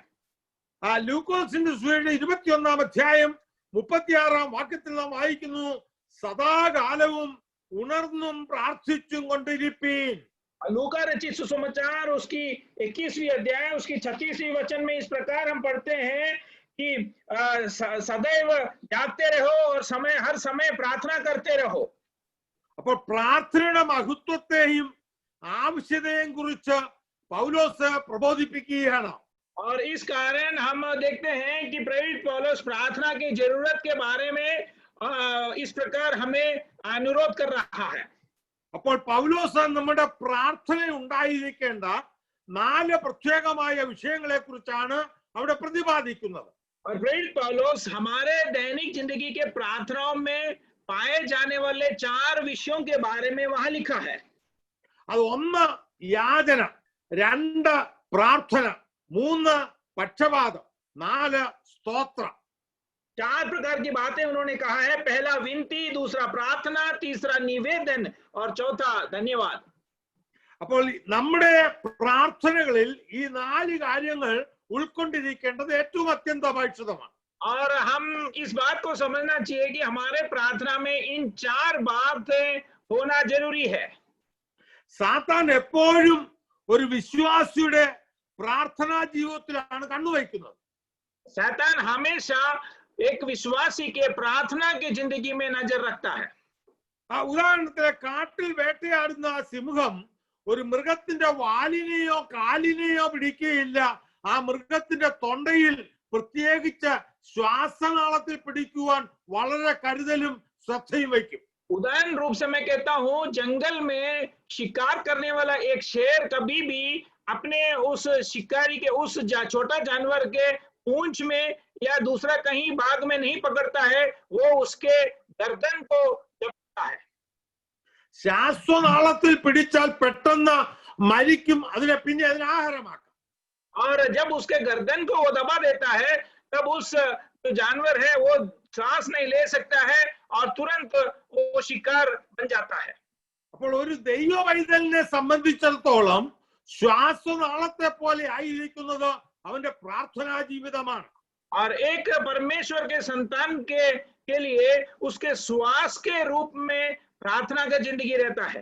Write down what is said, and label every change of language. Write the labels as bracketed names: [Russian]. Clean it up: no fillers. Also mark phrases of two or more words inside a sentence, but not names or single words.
[Malayalam] ആ ലൂക്കോസിന്റെ സുവിശേഷം 21-ാം അധ്യായം 36-ാം വാക്യത്തിൽ നാം വായിക്കുന്നു, സദാകാലവും ഉണർന്നും പ്രാർത്ഥിച്ചും കൊണ്ടിരിപ്പീൻ. [Hindi] लूका रचित सुसमाचार उसकी 21वीं अध्याय उसकी 36वीं वचन में इस प्रकार हम पढ़ते हैं कि सदैव जागते रहो और हर समय प्रार्थना करते रहो. [Malayalam] അപ്പോൾ പ്രാർത്ഥനയുടെ മഹത്വത്തെയും ആവശ്യതയെയും കുറിച്ച് പൗലോസ് പ്രബോധിപ്പിക്കുകയാണ്. [Hindi] और इस कारण हम देखते हैं कि प्रेरित पौलुस प्रार्थना की जरूरत के बारे में इस प्रकार हमें अनुरोध कर रहा है. [Malayalam] അപ്പോൾ പൗലോസ് നമ്മുടെ പ്രാർത്ഥന ഉണ്ടായിരിക്കേണ്ട 4 പ്രത്യേകമായ വിഷയങ്ങളെ കുറിച്ചാണ് അവിടെ പ്രതിപാദിക്കുന്നത്. [Hindi] और प्रेरित पौलुस हमारे दैनिक जिंदगी के प्रार्थनाओं में पाए जाने वाले 4 विषयों के बारे में वहां लिखा है. [Malayalam] അത് 1 യാചന, 2 പ്രാർത്ഥന, 3 പക്ഷപാതം, 4 സ്തോത്രം. [Hindi] 4 प्रकार की बातें उन्होंने कहा है. पहला विनती, दूसरा प्रार्थना, तीसरा निवेदन और चौथा धन्यवाद. [Malayalam] അപ്പോൾ നമ്മുടെ പ്രാർത്ഥനകളിൽ ഈ 4 കാര്യങ്ങൾ ഉൾക്കൊണ്ടിരിക്കേണ്ടത് ഏറ്റവും അത്യന്താപേക്ഷിതമാണ്. [Hindi] और हम इस बात को समझना चाहिए कि हमारे प्रार्थना में इन 4 बातें होना जरूरी है. [Malayalam] സാത്താൻ എപ്പോഴും ഒരു വിശ്വാസിയുടെ പ്രാർത്ഥനാ ജീവിതത്തിലാണ് കണ്ണുവയ്ക്കുന്നത്. [Hindi] शैतान हमेशा एक विश्वासी के प्रार्थना की जिंदगी में नजर रखता है. [Malayalam] ആ ഉദാഹരണത്തിന് കാട്ടിൽ വേട്ടയാടുന്ന സിംഹം ഒരു മൃഗത്തിന്റെ വാലിനെയോ കാലിനെയോ പിടിക്കുകയില്ല. ആ മൃഗത്തിന്റെ തൊണ്ടയിൽ പ്രത്യേകിച്ച് ശ്വാസനാളത്തിൽ പിടിക്കുവാൻ വളരെ കരുതലും ശ്രദ്ധയും വയ്ക്കും. [Hindi] उदाहरण रूप से मैं कहता हूं, जंगल में शिकार करने वाला एक शेर कभी भी अपने उस शिकारी के उस छोटा जानवर के पूंछ में या दूसरा कहीं भाग में नहीं पकड़ता है, वो उसके गर्दन को दबाता है. [Malayalam] ശ്വാസനാളത്തിൽ പിടിച്ചാൽ പെട്ടെന്ന് മരിക്കും, അതിനെ പിന്നെ അതിന് ആഹാരമാക്കാം. [Hindi] और जब उसके गर्दन को वो दबा देता है, तब उस जो जानवर है वो सांस नहीं ले सकता है और तुरंत वो शिकार बन जाता है. [Malayalam] അപ്പോൾ ഒരു ദൈവ പൈതലിനെ സംബന്ധിച്ചിടത്തോളം ശ്വാസനാളത്തെ പോലെ ആയിരിക്കുന്നത് അവന്റെ പ്രാർത്ഥനാ ജീവിതമാണ്. [Hindi] और एक परमेश्वर के संतान के लिए उसके श्वास के रूप में प्रार्थना का जिंदगी रहता है।